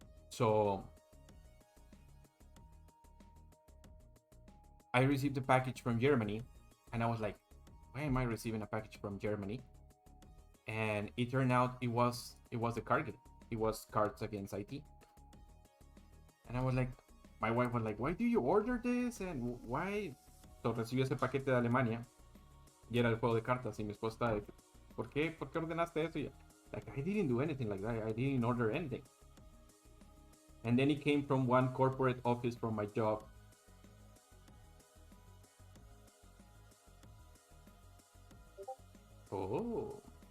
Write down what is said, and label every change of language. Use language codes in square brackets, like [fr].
[en] So I received a package from Germany, and I was like, why am I receiving a package from Germany? And it turned out it was a card game. It was Cards Against IT. And I was like, my wife was like, why do you order this? And why? [es] So recibí ese paquete de Alemania y era el juego de cartas. Y mi esposa estaba like, ¿por qué ordenaste eso? [en] Y like, I didn't do anything like that. I didn't order anything. And then it came from one corporate office from my job. Oh.